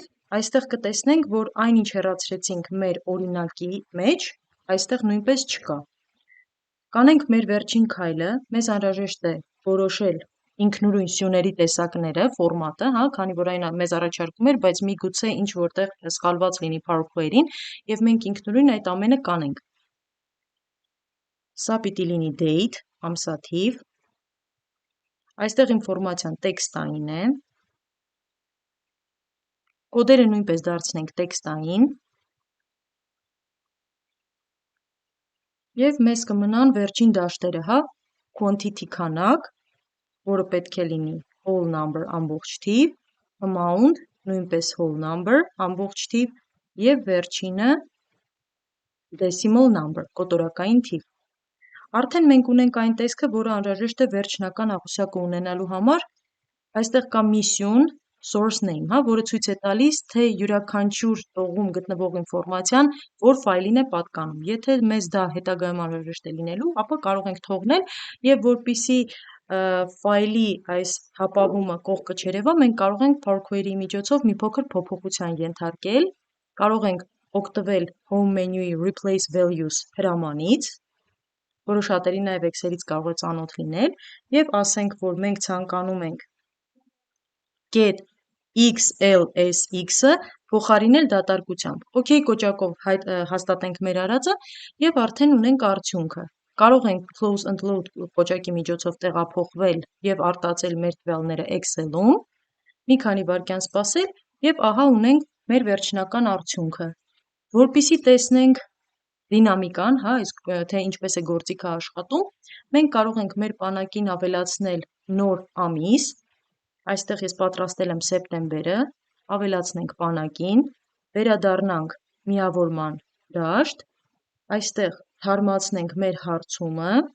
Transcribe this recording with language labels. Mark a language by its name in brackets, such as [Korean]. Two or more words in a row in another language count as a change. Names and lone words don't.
[Armenian] այստեղ կտեսնենք, որ այն ինչ հեռացրեցինք մեր օրինակի մեջ, այստեղ նույնպես չկա։ Կանենք մեր վերջին քայլը, մեզ անհրաժեշտ է որոշել ինքնուրույն սյուների տեսակները, ֆորմատը, քանի որ այն մեզ առաջարկում էր, բայց միգուցե ինչ որտեղ սխալված լինի Power Query-ն և մենք ինքնուրույն այդ ամենը կանենք։ Սա պիտի լինի Date, ամսաթիվ, այստեղ ինֆորմացիան տեքստային է, կոդերը նույնպես դարձնենք տեքստային և մեզ կմնան վերջին դաշտերը, Quantity քանակ, որը պետք է լինի [English] whole number [Armenian] ամբողջ թիվ, amount նույնպես [English] whole number [Armenian] ամբողջ թիվ և վերջինը [English] decimal number [Armenian] կոտորակային թիվ։ Արդեն մենք ունենք այն տեսքը, որը անհրաժեշտ է վերջնական աղյուսակը ունենալու համար, այստեղ կա մի սյուն [English] source name, [Armenian] որը ցույց է տալիս, թե յուրաքանչյուր տողում գտնվող ինֆորմացիան որ ֆայլին է պատկանում։ Եթե մեզ դա հետագայում անհրաժեշտ է լինելու, ապա կարող ենք թողնել և որպեսզի ֆայլի այս հապավումը կողքը չերևա, մենք կարող ենք Power Query-ի միջոցով մի փոքր փոփոխության ենթարկել, կարող ենք օգտվել [English] Home menu-ի Replace Values [Armenian] հրամանից, որը շատերի նաև Excel-ից կարող է ծանոթ լինել, և ասենք, որ մենք ցանկանում ենք [English] get XLSX-ը [Armenian] փոխարինել դատարկությամբ։ OK կոճակով հաստատենք մեր արածը և արդեն ունենք արդյունքը։ Կարող ենք [English] close and load [Armenian] կոճակի միջոցով տեղափոխվել և արտածել մեր տվյալները Excel-ում, մի քանի վայրկյան սպասել և ահա ունենք մեր վերջնական արդյունքը։ Որպեսզի տեսնենք դինամիկան, թե ինչպես է գործիքը աշխատում, մենք կարող ենք մեր պանակին ավելացնել նոր ամիս, այստեղ ես պատրաստել եմ սեպտեմբերը, ավելացնենք պանակին, վերադառնանք միավորման դաշտ, այստեղ թարմացնենք մեր հարցումը